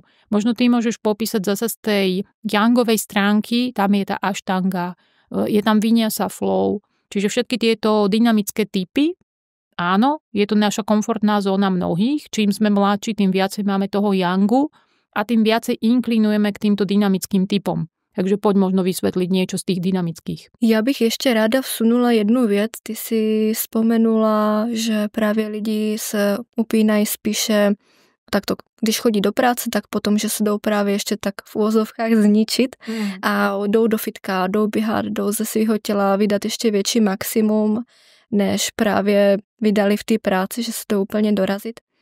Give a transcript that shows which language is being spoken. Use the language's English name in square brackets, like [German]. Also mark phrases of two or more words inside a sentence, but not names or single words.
[Slovak] Možno ty môžeš popísať zasa z tej yangovej stránky, tam je tá ashtanga, je tam vinyasa flow, čiže všetky tieto dynamické typy. Áno, je to naša komfortná zóna mnohých, čím sme mladší, tým viacej máme toho yangu a tým viacej inklinujeme k týmto dynamickým typom. Takže poď možno vysvetliť niečo z tých dynamických. [Czech] Já bych ještě ráda vsunula jednu věc. Ty si vzpomenula, že právě lidi se upínají spíše takto, když chodí do práce, tak potom, že se jdou právě ještě tak v úvozovkách zničit a jdou do fitka, jdou běhat, jdou ze svého těla vydat ještě větší maximum, než právě vydali v té práci, že se jdou úplně dorazit.